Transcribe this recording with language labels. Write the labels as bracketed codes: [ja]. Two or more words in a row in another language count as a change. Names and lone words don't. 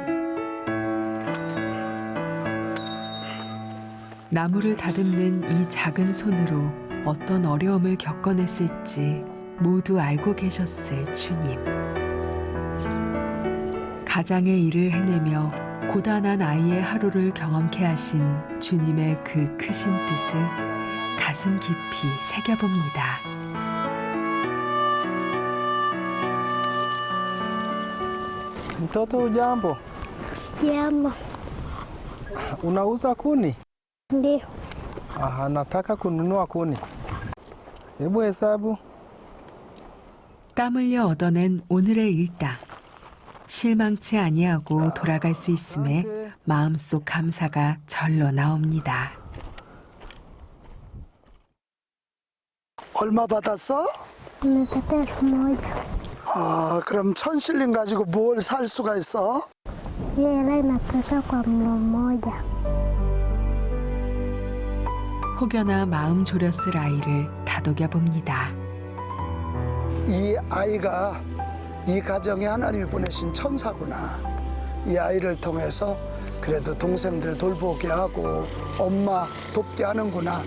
[ko] 나무를 다듬는 이 작은 손으로 어떤 어려움을 겪어냈을지 모두 알고 계셨을 주님. 가장의 일을 해내며 고단한 아이의 하루를 경험케 하신 주님의 그 크신 뜻을 가슴 깊이 새겨봅니다. [sw] Mtoto ujambo, Jambo. unauza kuni? Ndio. Nataka kununua kuni. Hebu hesabu. [ko] 땀 흘려 얻어낸 오늘의 일당. 실망치 아니하고 돌아갈 수 있음에 마음속 감사가 절로 나옵니다. 얼마 받았어? [sw] Nimepata 1,000. [ko] 그럼 1,000실링 가지고 뭘 살 수가 있어? [sw] Hiyo hela inatosha kwa mlo mmoja. [ko] 혹여나 마음 졸였을 아이를 다독여 봅니다. 이 아이가 이 가정에 하나님이 보내신 천사구나. 이 아이를 통해서 그래도 동생들 돌보게 하고 엄마 돕게 하는구나.